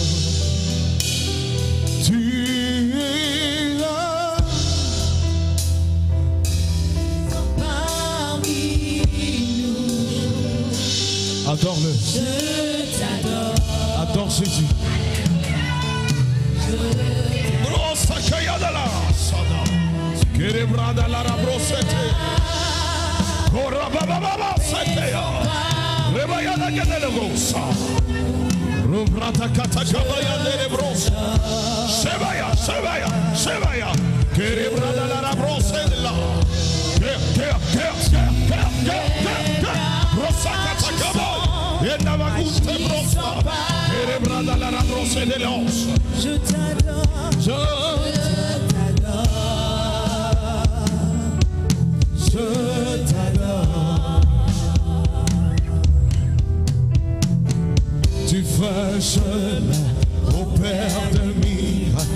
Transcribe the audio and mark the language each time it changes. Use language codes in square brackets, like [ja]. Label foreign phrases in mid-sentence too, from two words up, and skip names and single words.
[fr] Tu es là parmi nous. Adore-le. Je t'adore. Adore Jésus. Je Brosa Kayadala Sada. Kerebrada la Rabrosete. Korababa Setea. Rebayada Gadelegosa. Rubrata Katakabaya de Brosa. Shebaya, Shebaya, Shebaya. Kerebrada la Rabrosela. Brosa Katakaba. Yenavaguste Brosa. Kerebrada la Rabrosela. Je t'adore. Je t'adore. Tu fais chemin au Père de miracles.